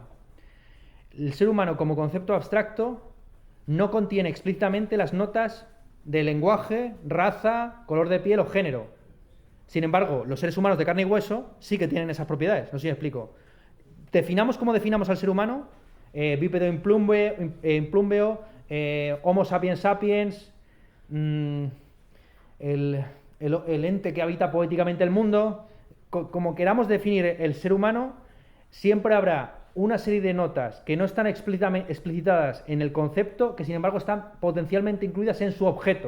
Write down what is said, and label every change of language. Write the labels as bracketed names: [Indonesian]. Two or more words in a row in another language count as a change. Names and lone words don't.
[Spanish] El ser humano como concepto abstracto no contiene explícitamente las notas de lenguaje, raza, color de piel o género. Sin embargo, los seres humanos de carne y hueso sí que tienen esas propiedades. No sé si me explico. Definamos como definamos al ser humano, bípedo implumbeo, [Latin] Homo sapiens sapiens, [Spanish] el ente que habita poéticamente el mundo. Como queramos definir el ser humano, siempre habrá una serie de notas que no están explicitadas en el concepto, que sin embargo están potencialmente incluidas en su objeto.